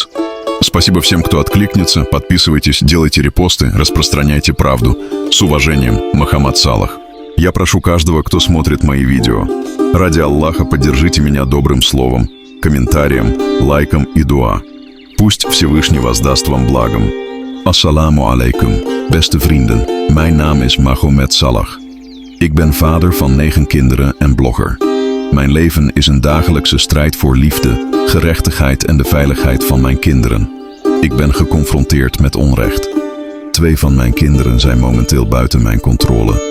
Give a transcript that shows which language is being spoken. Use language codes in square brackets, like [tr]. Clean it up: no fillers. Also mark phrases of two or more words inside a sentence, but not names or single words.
[ru] Спасибо всем, кто откликнется. Подписывайтесь, делайте репосты, распространяйте правду. С уважением, Мохаммад Салах. Я прошу каждого, кто смотрит мои видео. Ради Аллаха поддержите меня добрым словом, комментарием, лайком и дуа. Пусть Всевышний воздаст вам благом. [ar] السلام عليكم, [nl] beste vrienden. Mijn naam is Mohammed Salah. Ik ben vader van 9 kinderen en blogger. Mijn leven is een dagelijkse strijd voor liefde, gerechtigheid en de veiligheid van mijn kinderen. Ik ben geconfronteerd met onrecht. 2 van mijn kinderen zijn momenteel buiten mijn controle.